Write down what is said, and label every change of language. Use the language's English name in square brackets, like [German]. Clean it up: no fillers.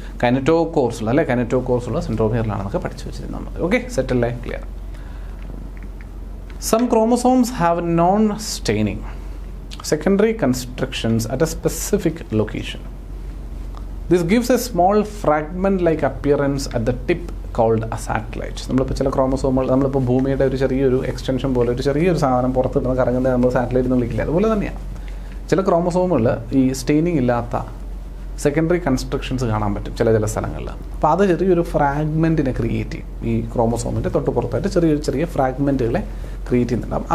[Malayalam] കൈനറ്റോകോർസുള്ള, അല്ലേ? കൈനറ്റോകോർസുള്ള സെൻട്രോമിയറിലാണെന്നൊക്കെ പഠിച്ചു വെച്ചിരുന്നത് നമ്മൾ. ഓക്കെ, സെറ്റല്ലേ? Clear. [English] Some chromosomes have non-staining secondary constructions at a specific location. This gives a small fragment-like appearance at the tip called a satellite. [Malayalam] നമ്മളിപ്പോൾ ചില ക്രോമസോമുകൾ, നമ്മളിപ്പോൾ ഭൂമിയുടെ ഒരു ചെറിയൊരു എക്സ്റ്റൻഷൻ പോലെ ഒരു ചെറിയൊരു സാധനം പുറത്തിട്ട് കറങ്ങുന്നത് നമ്മൾ സാറ്റലൈറ്റ് എന്ന് വിളിക്കില്ല. അതുപോലെ തന്നെയാണ് ചില ക്രോമസോമുകളിൽ ഈ സ്റ്റെയിനിങ് ഇല്ലാത്ത സെക്കൻഡറി കൺസ്ട്രക്ഷൻസ് കാണാൻ പറ്റും ചില സ്ഥലങ്ങളിൽ. അപ്പോൾ അത് ചെറിയൊരു ഫ്രാഗ്മെൻറ്റിനെ ക്രിയേറ്റ് ചെയ്യും. ഈ ക്രോമസോമിൻ്റെ തൊട്ട് പുറത്തായിട്ട് ചെറിയ ഫ്രാഗ്മെൻറ്റുകളെ ക്രിയേറ്റ് ചെയ്യുന്നുണ്ടാകും.